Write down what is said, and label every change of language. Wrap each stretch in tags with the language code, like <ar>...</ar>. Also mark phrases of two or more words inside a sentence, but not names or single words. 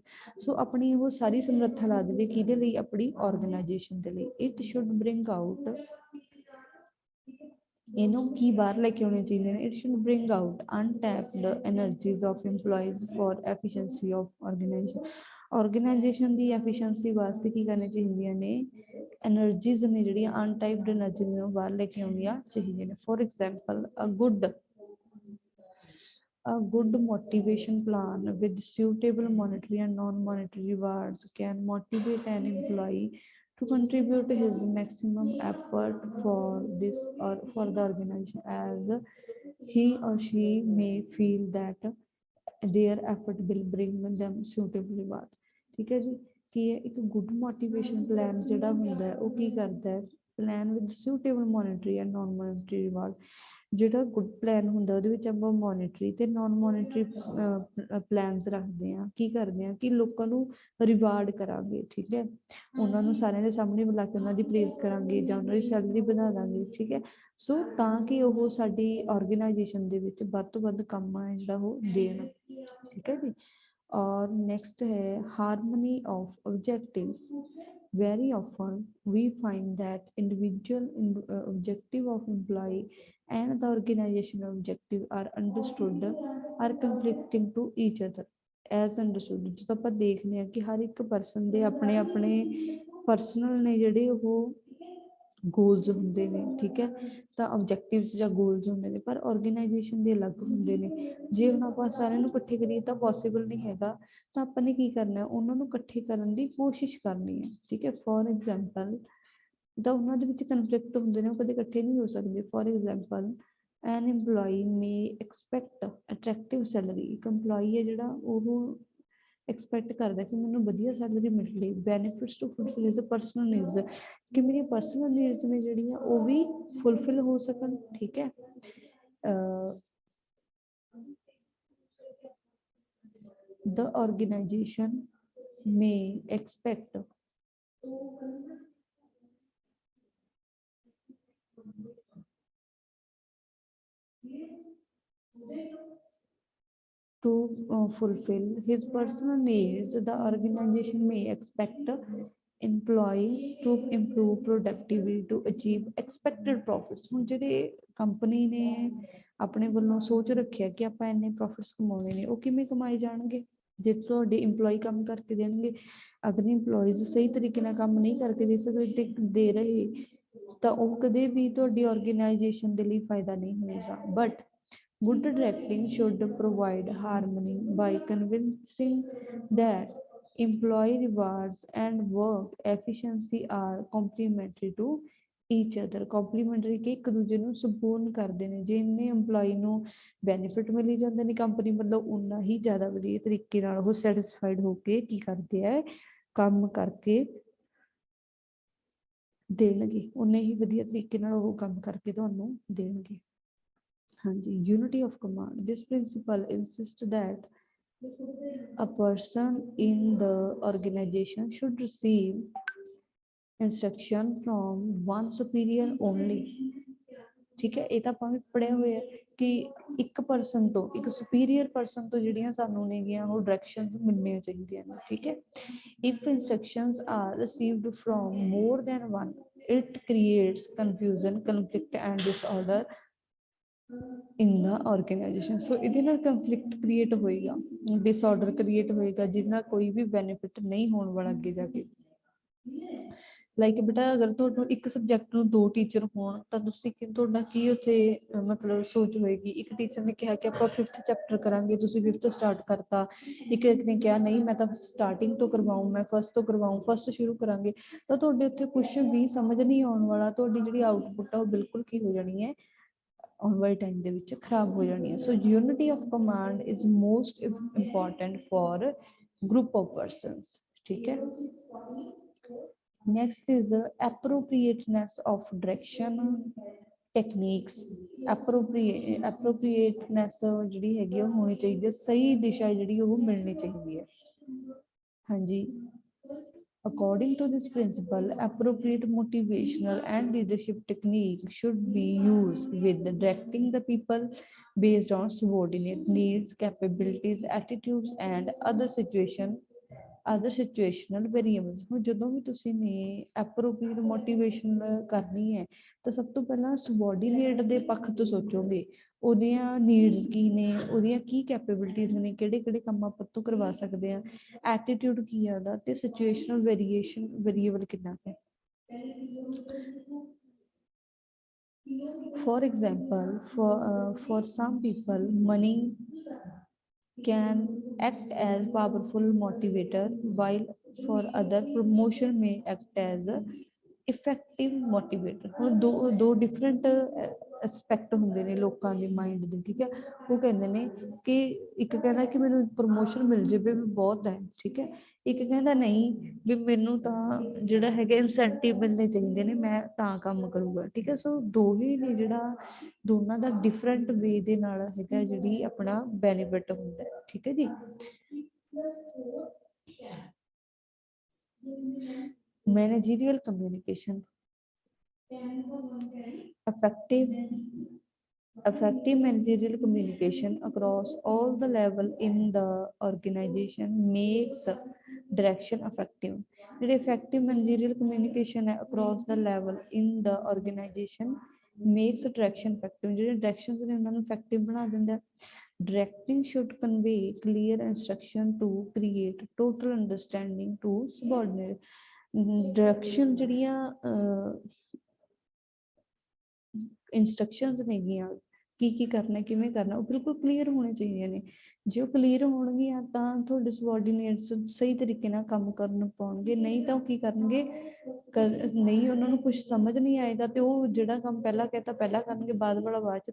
<pa>ਸੋ ਆਪਣੀ ਉਹ ਸਾਰੀ ਸਮਰੱਥਾ ਲਾ ਦੇਵੇ ਕਿਹਦੇ ਲਈ? ਆਪਣੀ ਆਰਗੇਨਾਈਜੇਸ਼ਨ ਦੇ ਲਈ।</pa> <en>It should bring out,</en> <pa>ਇਹਨੂੰ ਕੀ ਬਾਹਰ ਲੈ ਕੇ ਆਉਣੇ ਚਾਹੀਦੇ ਨੇ?</pa> <en>It should bring out untapped energies of employees for efficiency of organization.</en> <pa>ਆਰਗੇਨਾਈਜੇਸ਼ਨ ਦੀ ਐਫੀਸ਼ੀਐਂਸੀ ਵਾਸਤੇ ਕੀ ਕਰਨੀਆਂ ਚਾਹੀਦੀਆਂ ਨੇ? ਐਨਰਜੀਜ਼ ਨੇ ਜਿਹੜੀਆਂ</pa> <en>untapped energy</en> <pa>ਨੂੰ ਬਾਹਰ ਲੈ ਕੇ ਆਉਣੀਆਂ ਚਾਹੀਦੀਆਂ ਨੇ।</pa> <en>For example a good motivation plan with suitable monetary and non-monetary rewards can motivate an employee to contribute his maximum effort for this or for the organization, as he or she may feel that their effort will bring them suitable reward।</en> <hi>ठीक है जी।</hi> <pa>ਕੀ ਹੈ? ਇੱਕ</pa> <en>good motivation plan</en> <pa>ਜਿਹੜਾ ਹੁੰਦਾ ਉਹ ਕੀ ਕਰਦਾ ਹੈ?</pa> <en>Plan with suitable monetary and non-monetary reward.</en> <pa>ਜਿਹੜਾ</pa> <en>good plan</en> <pa>ਹੁੰਦਾ ਉਹਦੇ ਵਿੱਚ ਆਪਾਂ ਮੋਨੀਟਰੀ ਤੇ</pa> <en>non-monetary plans</en> <pa>ਰੱਖਦੇ ਹਾਂ। ਕੀ ਕਰਦੇ ਹਾਂ ਕਿ ਲੋਕਾਂ ਨੂੰ ਰਿਵਾਰਡ ਕਰਾਂਗੇ, ਠੀਕ ਹੈ, ਉਹਨਾਂ ਨੂੰ ਸਾਰਿਆਂ ਦੇ ਸਾਹਮਣੇ ਬੁਲਾ ਕੇ ਉਹਨਾਂ ਦੀ ਪ੍ਰੇਜ਼ ਕਰਾਂਗੇ ਜਾਂ ਉਹਨਾਂ ਦੀ ਸੈਲਰੀ ਵਧਾ ਦਾਂਗੇ, ਠੀਕ ਹੈ। ਸੋ ਤਾਂ ਕਿ ਉਹ ਸਾਡੀ ਆਰਗੇਨਾਈਜੇਸ਼ਨ ਦੇ ਵਿੱਚ ਵੱਧ ਤੋਂ ਵੱਧ ਕੰਮ ਆ ਜਿਹੜਾ ਉਹ ਦੇਣ, ਠੀਕ ਹੈ ਜੀ।</pa> <en>ਔਰ ਨੈਕਸਟ ਹੈ harmony of objective. very often we find that individual objective of employee and the organizational objective are understood are conflicting to each other as understood।</en> <pa>ਜਦੋਂ ਆਪਾਂ ਦੇਖਦੇ ਹਾਂ ਕਿ ਹਰ ਇੱਕ ਪਰਸਨ ਦੇ ਆਪਣੇ ਆਪਣੇ ਪਰਸਨਲ ਨੇ ਜਿਹੜੇ ਉਹ ਗੋਲਸ ਹੁੰਦੇ ਨੇ, ਠੀਕ ਹੈ, ਤਾਂ ਆਬਜੈਕਟਿਵਸ ਜਾਂ ਗੋਲਸ ਹੁੰਦੇ ਨੇ, ਪਰ ਆਰਗੇਨਾਈਜੇਸ਼ਨ ਦੇ ਅਲੱਗ ਹੁੰਦੇ ਨੇ। ਜੇ ਹੁਣ ਆਪਾਂ ਸਾਰਿਆਂ ਨੂੰ ਇਕੱਠੇ ਕਰੀਏ ਤਾਂ ਪੋਸੀਬਲ ਨਹੀਂ ਹੈਗਾ, ਤਾਂ ਆਪਾਂ ਨੇ ਕੀ ਕਰਨਾ? ਉਹਨਾਂ ਨੂੰ ਇਕੱਠੇ ਕਰਨ ਦੀ ਕੋਸ਼ਿਸ਼ ਕਰਨੀ ਹੈ, ਠੀਕ ਹੈ।</pa> <en>for example</en> <pa>ਤਾਂ ਉਹਨਾਂ ਦੇ ਵਿੱਚ ਕਨਫਲਿਕਟ ਹੁੰਦੇ ਨੇ, ਉਹ ਕਦੇ ਇਕੱਠੇ ਨਹੀਂ ਹੋ ਸਕਦੇ।</pa> <en>For example an employee may expect attractive salary.</en> <pa>ਇੱਕ ਇੰਪਲੋਈ ਹੈ ਜਿਹੜਾ ਉਹ ਐਕਸਪੈਕਟ ਕਰਦਾ ਕਿ ਮੈਨੂੰ ਵਧੀਆ ਸੈਲਰੀ ਮਿਲੇ,</pa> <en>benefits to fulfill his personal needs,</en> <pa>ਕਿ ਮੇਰੀਆਂ</pa> <en>personal needs</en> <pa>ਨੇ ਜਿਹੜੀਆਂ ਉਹ ਵੀ ਫੁਲਫਿਲ ਹੋ ਸਕਣ, ਠੀਕ ਹੈ।</pa> <en>The organization may expect to fulfill his personal needs. The organization may expect employees to improve productivity to achieve expected profits।</en> <pa>ਹੁਣ ਜਿਹੜੇ ਕੰਪਨੀ ਨੇ ਆਪਣੇ ਵੱਲੋਂ ਸੋਚ ਰੱਖਿਆ ਕਿ ਆਪਾਂ ਇੰਨੇ ਪ੍ਰੋਫਿਟਸ ਕਮਾਉਣੇ ਨੇ, ਉਹ ਕਿਵੇਂ ਕਮਾਏ ਜਾਣਗੇ? ਜੇ ਤੁਹਾਡੇ ਇੰਪਲੋਈ ਕੰਮ ਕਰਕੇ ਦੇਣਗੇ। ਅਗਰ ਇੰਪਲੋਈਜ਼ ਸਹੀ ਤਰੀਕੇ ਨਾਲ ਕੰਮ ਨਹੀਂ ਕਰਕੇ ਦੇ ਰਹੇ ਤਾਂ ਉਹ ਕਦੇ ਵੀ ਤੁਹਾਡੀ ਆਰਗੇਨਾਈਜੇਸ਼ਨ ਦੇ ਲਈ ਫਾਇਦਾ ਨਹੀਂ ਹੋਏਗਾ।</pa> <en>ਬਟ good directing should provide harmony by convincing that employee rewards and work efficiency are complementary to each other।</en> <pa>complementary ਕਿ ਇੱਕ ਦੂਜੇ ਨੂੰ ਸੰਪੂਰਨ ਕਰਦੇ ਨੇ। ਜੇ ਇੰਨੇ ਇੰਪਲੋਈ ਨੂੰ ਬੈਨੀਫਿਟ ਮਿਲੀ ਜਾਂਦੇ ਨੇ ਕੰਪਨੀ ਵੱਲੋਂ, ਉਨਾ ਹੀ ਜ਼ਿਆਦਾ ਵਧੀਆ ਤਰੀਕੇ ਨਾਲ ਉਹ ਸੈਟਿਸਫਾਈਡ ਹੋ ਕੇ ਕੀ ਕਰਦੇ ਹੈ? ਕੰਮ ਕਰਕੇ ਦੇਣਗੇ, ਉਨੇ ਹੀ ਵਧੀਆ ਤਰੀਕੇ ਨਾਲ ਉਹ ਕੰਮ ਕਰਕੇ ਤੁਹਾਨੂੰ ਦੇਣਗੇ।</pa> <hi>हाँ जी,</hi> <en>unity of command. This principle insists that a person in the organization should receive instruction from one superior only.</en> <hi>ठीक है,</hi> <pa>ਇਹ ਤਾਂ ਆਪਾਂ ਵੀ ਪੜਿਆ ਹੋਇਆ ਕਿ ਇੱਕ ਪਰਸਨ ਤੋਂ, ਇੱਕ ਸੁਪੀਰੀਅਰ ਪਰਸਨ ਤੋਂ ਜਿਹੜੀਆਂ ਸਾਨੂੰ ਨੇਗੀਆਂ ਉਹ ਡਾਇਰੈਕਸ਼ਨਸ ਮਿਲਣੀਆਂ ਚਾਹੀਦੀਆਂ ਨੇ। ਠੀਕ ਹੈ,</pa> <en>if instructions are received from more than one, it creates confusion, conflict and disorder in the organization.</en> <pa>So ਇਹਦੇ ਨਾਲ</pa> <en>conflict create</en> <pa>ਹੋਏਗਾ,</pa> <en>disorder create</en> <pa>ਹੋਏਗਾ, ਜਿਹਦੇ ਨਾਲ ਕੋਈ ਵੀ benefit ਨਹੀਂ ਹੋਣ ਵਾਲਾ ਅੱਗੇ ਜਾ ਕੇ। ਲਾਈਕ ਬੇਟਾ ਅਗਰ ਤੁਹਾਨੂੰ ਇੱਕ ਸਬਜੈਕਟ ਨੂੰ 2 ਟੀਚਰ ਹੋਣ ਤਾਂ ਤੁਸੀਂ ਤੁਹਾਡਾ ਕੀ ਉੱਥੇ ਮਤਲਬ ਸੋਚ ਹੋਏਗੀ। ਇੱਕ ਟੀਚਰ ਨੇ ਕਿਹਾ ਕਿ ਆਪਾਂ 5th ਚੈਪਟਰ ਕਰਾਂਗੇ, ਤੁਸੀਂ 5th ਸਟਾਰਟ ਕਰਤਾ। ਇੱਕ ਨੇ ਕਿਹਾ ਨਹੀਂ ਮੈਂ ਤਾਂ ਸਟਾਰਟਿੰਗ ਤੋਂ ਕਰਵਾਊਂ, ਮੈਂ ਫਸਟ ਤੋਂ ਕਰਵਾਊਂ, ਫਸਟ ਸ਼ੁਰੂ ਕਰਾਂਗੇ। ਤਾਂ ਤੁਹਾਡੇ ਉੱਥੇ ਕੁਛ ਵੀ ਸਮਝ ਨਹੀਂ ਆਉਣ ਵਾਲਾ, ਤੁਹਾਡੀ ਜਿਹੜੀ ਆਊਟਪੁੱਟ ਆ ਉਹ ਬਿਲਕੁਲ ਕੀ ਹੋ ਜਾਣੀ ਹੈ, ਆਉਣ ਵਾਲੇ ਟਾਈਮ ਦੇ ਵਿੱਚ ਖਰਾਬ ਹੋ ਜਾਣੀ ਹੈ।</pa> <en>So unity of command is most important for group of persons.</en> <pa>ਠੀਕ ਹੈ,</pa> <en>next is the appropriateness of direction techniques.</en> <pa>appropriateness ਜਿਹੜੀ ਹੈਗੀ ਉਹ ਹੋਣੀ ਚਾਹੀਦੀ ਹੈ, ਸਹੀ ਦਿਸ਼ਾ ਜਿਹੜੀ ਉਹ ਮਿਲਣੀ ਚਾਹੀਦੀ ਹੈ। ਹਾਂਜੀ,</pa> <en>according to this principle, appropriate motivational and leadership technique should be used with directing the people based on subordinate needs, capabilities, attitudes and other situational variables।</en> <pa>ਹੁਣ ਜਦੋਂ ਵੀ ਤੁਸੀਂ ਨੇ</pa> <en>appropriate motivation</en> <pa>ਕਰਨੀ ਹੈ ਤਾਂ ਸਭ ਤੋਂ ਪਹਿਲਾਂ subordinate ਦੇ ਪੱਖ ਤੋਂ ਸੋਚੋਗੇ, ਉਹਦੀਆਂ ਨੀਡਸ ਕੀ ਨੇ, ਉਹਦੀਆਂ ਕੀ ਕੈਪੇਬਿਲਿਟੀਜ਼ ਨੇ, ਕਿਹੜੇ ਕਿਹੜੇ ਕੰਮ ਆਪਾਂ ਤੋਂ ਕਰਵਾ ਸਕਦੇ ਹਾਂ, ਐਟੀਟਿਊਡ ਕੀ ਆ ਉਹਦਾ, ਤੇ ਸਿਚੁਏਸ਼ਨਲ ਵੇਰੀਏਬਲ ਕਿੰਨਾ ਹੈ।</pa> <en>For example, for some people money can act as powerful motivator, while for other promotion may act as a effective motivator।</en> <pa>ਹੁਣ ਦੋ</pa> <en>different aspect</en> <pa>ਹੁੰਦੇ ਨੇ ਲੋਕਾਂ ਦੇ ਮਾਈਂਡ ਦੇ। ਠੀਕ ਹੈ, ਉਹ ਕਹਿੰਦੇ ਨੇ ਕਿ ਇੱਕ ਕਹਿੰਦਾ ਕਿ ਮੈਨੂੰ ਪ੍ਰਮੋਸ਼ਨ ਮਿਲ ਜਾਵੇ ਵੀ ਬਹੁਤ ਹੈ। ਠੀਕ ਹੈ, ਇੱਕ ਕਹਿੰਦਾ ਨਹੀਂ ਵੀ ਮੈਨੂੰ ਤਾਂ ਜਿਹੜਾ ਹੈਗਾ ਇਨਸੈਂਟਿਵ ਮਿਲਣੇ ਚਾਹੀਦੇ ਨੇ, ਮੈਂ ਤਾਂ ਕੰਮ ਕਰੂੰਗਾ। ਠੀਕ ਹੈ, ਸੋ ਦੋਹੇ ਨੇ ਜਿਹੜਾ ਦੋਨਾਂ ਦਾ</pa> <en>different way</en> <pa>ਦੇ ਨਾਲ ਹੈਗਾ ਜਿਹੜੀ ਆਪਣਾ ਬੈਨੀਫਿਟ ਹੁੰਦਾ ਹੈ। ਠੀਕ ਹੈ ਜੀ,</pa> <en>managerial communication, effective managerial communication across all the level in the organization makes direction effective। ਜਿਹੜੇ effective managerial communication ਹੈ across the level in the organization makes direction effective।</en> <pa>ਜਿਹੜੇ directions ਨੇ ਉਹਨਾਂ ਨੂੰ effective ਬਣਾ ਦਿੰਦਾ।</pa> <en>Directing should convey clear instruction to create total understanding to subordinate।</en> <pa>ਡਾਇਰੈਕਸ਼ਨ ਜਿਹੜੀਆਂ ਇੰਸਟਰਕਸ਼ਨਸ ਨੇਗੀਆਂ ਕੀ ਕੀ ਕਰਨਾ, ਕਿਵੇਂ ਕਰਨਾ, ਉਹ ਬਿਲਕੁਲ ਕਲੀਅਰ ਹੋਣੇ ਚਾਹੀਦੀਆਂ ਨੇ। ਜੇ ਉਹ ਕਲੀਅਰ ਹੋਣਗੀਆਂ ਤਾਂ ਤੁਹਾਡੇ subordinates ਸਹੀ ਤਰੀਕੇ ਨਾਲ ਕੰਮ ਕਰਨ ਪਾਉਣਗੇ, ਨਹੀਂ ਤਾਂ ਉਹ ਕੀ ਕਰਨਗੇ, ਨਹੀਂ ਉਹਨਾਂ ਨੂੰ ਕੁਝ ਸਮਝ ਨਹੀਂ ਆਏਗਾ ਤੇ ਉਹ ਜਿਹੜਾ ਕੰਮ ਪਹਿਲਾਂ ਕਹਿਤਾ ਪਹਿਲਾਂ ਕਰਨਗੇ, ਬਾਅਦ ਵਾਲਾ ਬਾਅਦ ਚ।</pa>